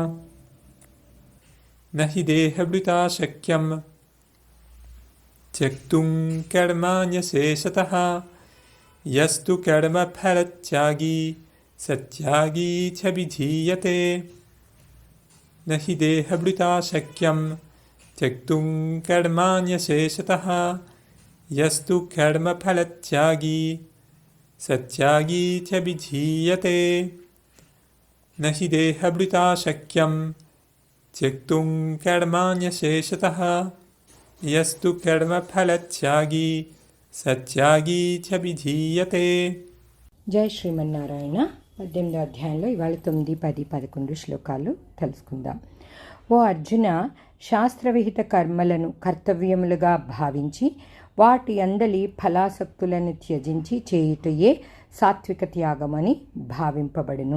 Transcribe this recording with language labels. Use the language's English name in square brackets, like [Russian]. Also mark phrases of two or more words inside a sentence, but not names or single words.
[Sanskrit] నహి దేహభృతా శక్యం త్యక్తుం కర్మాణ్యశేషతః యస్తు కర్మఫలత్యాగీ సత్యాగీ చ విధీయతే. నహి దేహభృతా శక్యం త్యక్తుం కర్మాణ్యశేషతః యస్తు కర్మఫలత్యాగీ సత్యాగీ చ విధీయతే. न हि देहभृता शक्यं त्यक्तुं कर्माण्यशेषतः यस्तु कर्मफलत्यागी సత్యాగీ చ విధీయతే. [Telugu] జై శ్రీమన్నారాయణ. 18వ అధ్యాయంలో ఇవాళ 9, 10, 11 శ్లోకాలు తెలుసుకుందాం. ఓ అర్జున, శాస్త్రవిహిత కర్మలను కర్తవ్యములుగా భావించి వాటి అందలి ఫలాసక్తులను త్యజించి చేయుటయే సాత్విక త్యాగమని భావింపబడును.